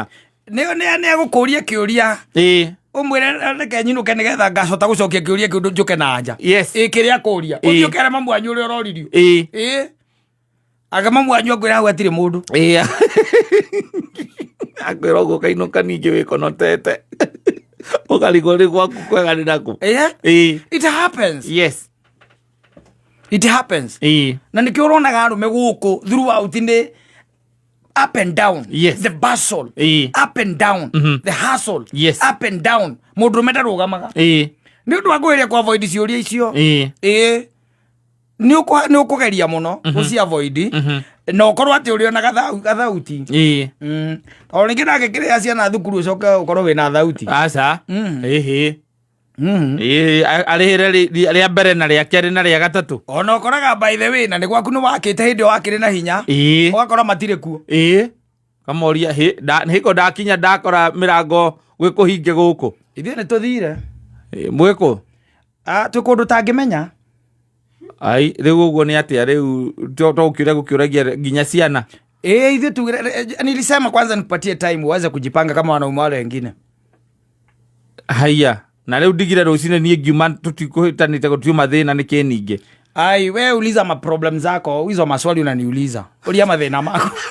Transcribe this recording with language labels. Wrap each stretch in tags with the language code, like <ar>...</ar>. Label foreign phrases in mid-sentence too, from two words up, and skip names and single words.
<ki>nĩ agũkũria kĩũria ũmwĩre reke nyinũke nĩgetha ngacota gũcokia kĩũria kĩu njũke na nja kĩrĩa akũria ũthiĩ ũkere mamu wanyu ũrĩa ũroririo aga mamu wanyu akwĩra hau hatirĩ mũndũ akwĩra ũguo kainũka ningĩ wĩkonotete ũkarigwo rĩ gwaku kwega nĩ naku</ki> <en>it happens</en> <ki>na nĩkĩo ũronaga arũme gũkũ throughout nĩ</ki> <en>up and down the bustle up and down the hustle up and down</en> <ki>mũndũrũme ndarũgamaga nĩ ũndũ wa kwĩrĩa kwa avoid ciũria icio nĩ ũkũgeria mũno ũci avoid na ũkorwo atĩ ũrĩ ona gathauti tondũ rĩngĩ nake kĩrĩa ciana thukuru ũcoke ũkorwo wĩna thauti arĩhĩre rĩa mbere na rĩa kerĩ na rĩa gatatũ ona ũkoraga</ki> <en>by the way</en> <ki>na nĩ gwaku nĩ wakĩte hĩndĩ ĩyo wakĩrĩ na hinya ũgakora matirĩ kuo kamoria hĩko ndakinya ndakora mĩrango gwĩkũhinge gũkũ ithuĩ nĩ tũthire mwĩkũ twĩ kũndũ tangĩmenya rĩu ũguo nĩ atĩa rĩu tũkĩũria gũkĩũragia nginya ciana ithuĩ tugire</ki> <sw>nilisema kwanza nipatie time uweze kujipanga kama wanaume wale wengine</sw> <ki>haya na rĩu ndigire rũcinĩ niĩ ngiuma tũtikũhĩtanĩte gũtiuma thĩna nĩkĩ ningĩ</ki> <sw>we uliza maproblem zako hizo maswali unaniuliza ulia</sw> <ki>mathĩna mako</ki>